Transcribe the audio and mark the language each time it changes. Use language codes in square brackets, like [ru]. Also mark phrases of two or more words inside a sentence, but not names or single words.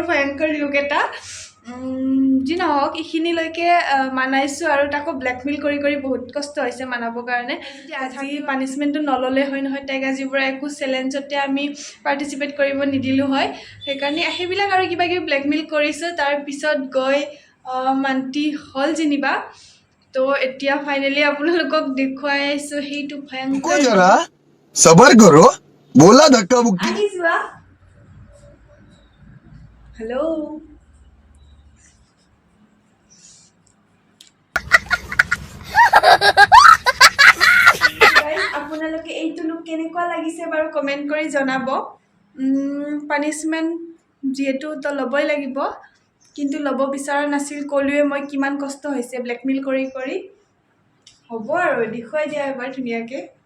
[as] ভয়ংকৰ লুক এটা যি নহওক এইখিনিলৈকে মানাইছোঁ আৰু তাকো ব্লেকমেইল কৰি বহুত কষ্ট হৈছে মানাবৰ কাৰণে আজি পানিছমেণ্টটো নল'লে হয় নহয় তাইক আজিৰ পৰা একো চেলেঞ্জতে আমি পাৰ্টিচিপেট কৰিব নিদিলোঁ হয় সেইকাৰণে সেইবিলাক আৰু কিবা কিবি ব্লেকমেইল কৰিছোঁ তাৰপিছত গৈ মান্তি হ'ল যেনিবা তো এতিয়া ফাইনেলি আপোনালোকক দেখুৱাই আছোঁ সেইটো ভয়ংকৰ [hi] जरा सबर करो बोला धक्का मुक्की [as] আহি যোৱা হেল্ল' আপোনালোকে এইটো লুক কেনেকুৱা লাগিছে বাৰু কমেণ্ট কৰি জনাব পানিছমেণ্ট যিহেতু তো ল'বই লাগিব কিন্তু ল'ব বিচৰা নাছিল ক'লোৱে মই কিমান কষ্ট হৈছে ব্লেকমেইল কৰি হ'ব আৰু দেখুৱাই দিয়া এবাৰ ধুনীয়াকৈ